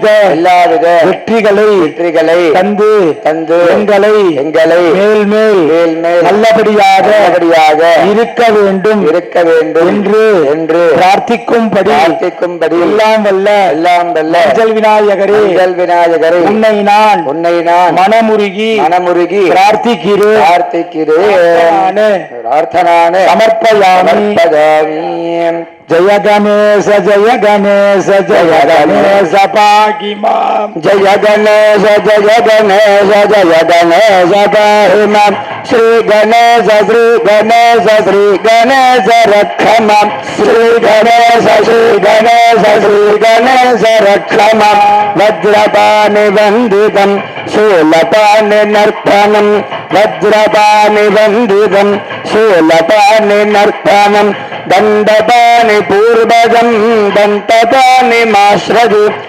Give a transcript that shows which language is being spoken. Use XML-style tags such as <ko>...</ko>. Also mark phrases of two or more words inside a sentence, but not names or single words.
<ta>வெற்றிகளை தந்து எங்களை மேல் நல்லபடியாக இருக்க வேண்டும் என்று பிரார்த்திக்கும்படி எல்லாம் வல்ல மஞ்சள் விநாயகரே உன்னை நான் மனமுருகி பிரார்த்திக்கிறேன் சமர்ப்பயாமி.</ta> <sa>जय गणेश पाहि मां जय गणेश पाहि मां श्री गणेश रक्ष मां श्री गणेश रक्ष मां वज्रपाणि वन्दितं शूलपाणि नर्तनं दंडपाणि पूर्वजं दंतपाणि माश्रजि</sa>